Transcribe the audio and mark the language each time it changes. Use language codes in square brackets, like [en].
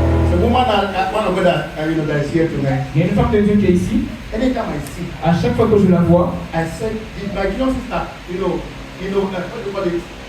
[en] The woman one of God that is here tonight. [fr] Il y a une femme de Dieu qui est ici. [en] Anytime I see, [fr] À chaque fois que je la vois, [en] I said, my junior sister, what do you call it?